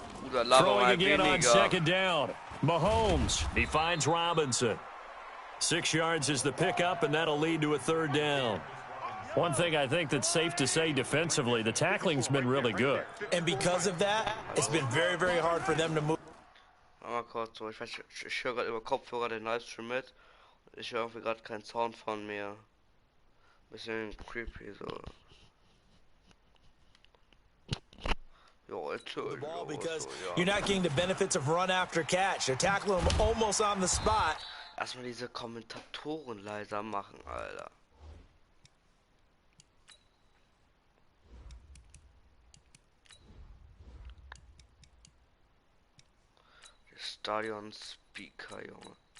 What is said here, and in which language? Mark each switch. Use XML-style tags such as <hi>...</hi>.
<en>Throwing again on 2nd down. Mahomes, he finds Robinson. 6 yards is the pickup, and that'll lead to a 3rd down. One thing I think that's safe to say defensively, the tackling's been really good. And because of that, it's been very, very hard for them to move.</en> <de>Mal kurz so, ich höre gerade über Kopfhörer den Livestream mit. Ich höre irgendwie gerade keinen Sound von mir. Bisschen creepy so.</de> <en>The ball because you're not getting the benefits of run after catch. They're tackling them almost on the spot.</en> <de>Erstmal diese Kommentatoren leiser machen, Alter. Stadion Speaker, Junge.</de>